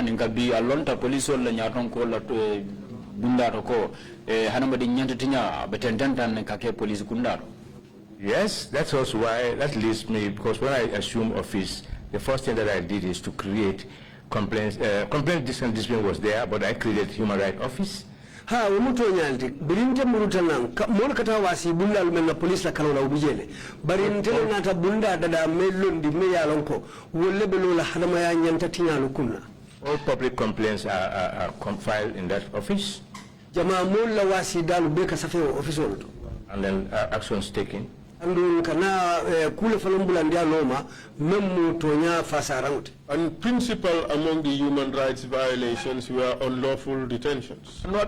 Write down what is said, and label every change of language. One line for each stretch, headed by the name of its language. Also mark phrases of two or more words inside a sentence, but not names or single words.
English: Yes, that's also why that leads me, because when I assumed office, the first thing that I did is to create complaints. Discipline was there, but I created human rights office.
Mandingo: Ha umuto nyalti birinte muruta nan mol kata wasi bulla men police la kala ubujele barinte nata bunda dada melondi me yalonko wolle be lola hadama ya nyanta tinyalu kunna.
English: All public complaints are filed in that office.
Mandingo: Jama mol la wasi dalu be ka
English: safe office
Mandingo: on.
English: And then actions taken. And principal among the human rights violations were unlawful detentions.